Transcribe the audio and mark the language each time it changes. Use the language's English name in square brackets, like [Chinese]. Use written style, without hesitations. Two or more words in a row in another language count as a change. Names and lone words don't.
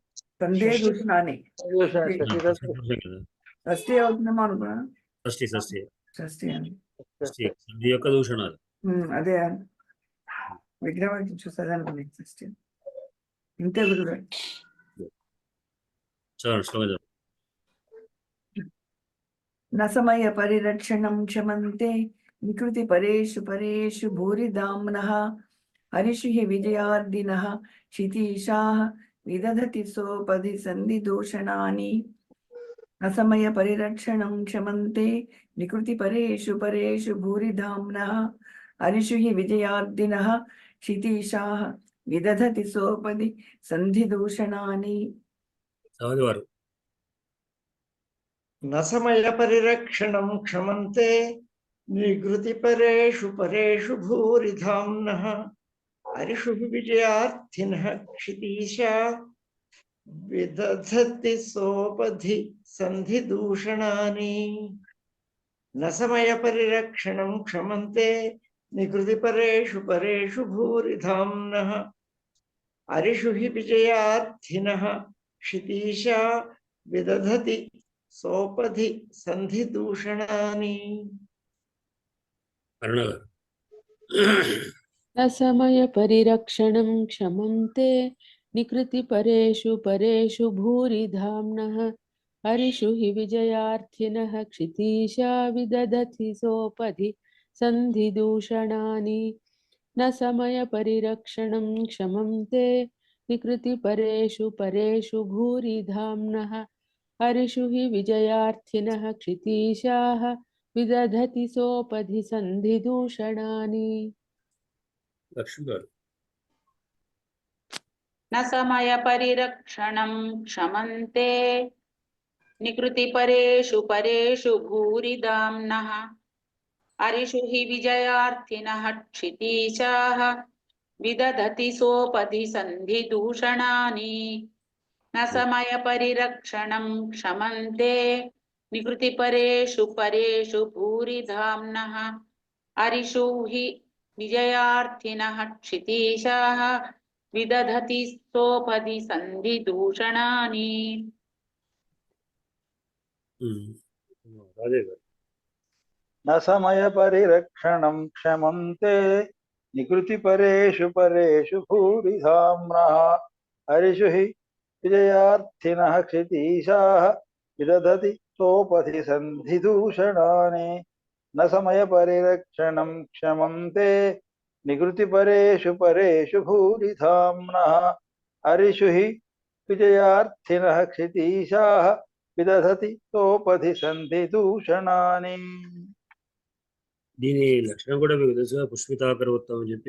[Telugu] సందే దూషణాన్ని షష్ఠి అవుతుందేమో అనుకున్నా షష్ఠి షష్ఠి షష్ఠి అని సంధి యొక్క దూషణాలు. అదే విగ్రహం చూస్తుంది అనుకున్నా షష్ఠి ఇంతే గురువు చదవండి శ్లోకం చదవండి. [Sanskrit] न समय परिरक्षणं क्षमन्ते निकृति परेषु परेषु भूरिदाम्नः हरिषु हि विजयार्दिनः क्षितीशाः विदधति सोपधि सन्धिदूषणानि न समय परिरक्षणं क्षमन्ते निकृति परेषु परेषु भूरिधाम्नः हरिषु हि विजयार्दिनः क्षितीशाः विदधति सोपधि सन्धिदूषणानि [Telugu] చదవండి వారు. [Sanskrit] न समय परिरक्षणं क्षमन्ते निगृति परेषु परेषु भूरिधाम्नः हरिषु विजयार्थिनः क्षितीशा विदधति सोपधि सन्धिदूषणानि न समय परिरक्षणं क्षमन्ते निगृति परेषु परेषु भूरिधाम्नः हरिषु हि विजयार्थिनः क्षितीशा विदधति सोपधि संधि दूषणानि. [Telugu] అరుణ గారు. [Sanskrit] न समय परिरक्षणं क्षमन्ते निकृति परेषु परेषु भूरिधाम्नः हरिषु हि विजयार्थिनः क्षितीशा विदधति सोपधि सन्धिदूषणानि न समय परिरक्षणं क्षमन्ते निकृति परेषु परेषु भूरिधाम्नः हरिषु हि विजयार्थिनः क्षितीशाः विदधति सोपधि सन्धिदूषणानि. [Telugu] లక్ష్మి గారు. [Sanskrit] न समय परिरक्षणं क्षमन्ते निकृति परेषु परेषु भूरिदाम्नः हरिषु हि विजयार्थिनः क्षितीशाः विदधति सोपधि सन्धिदूषणानि न समय परिरक्षणं क्षमन्ते निकृति परेषु परेषु भूरिधाम्नः हरिषु हि विजयार्थिनः क्षितीशाः विदधति सोपधि सन्धिदूषणानि. [Telugu] రాజే గారు. [Sanskrit] न समय परिरक्षणं क्षमन्ते निकृति परेषु परेषु भूरिधाम्नः हरिषु हि विजयार्थिनः क्षितीशाः विदधति सोपधि सन्धिदूषणानि न समय परिरक्षणं क्षमन्ते నికృతి పరేషు పరేషు భూరిధామ్నః హరిషు హి విజయార్థినః క్షితీశాః విదధతి తోపధి సంధి దూషణాని. [Telugu] దీని లక్షణం కూడా మీకు తెలుసుగా, పుష్పితాకర వృత్తం అని చెప్పి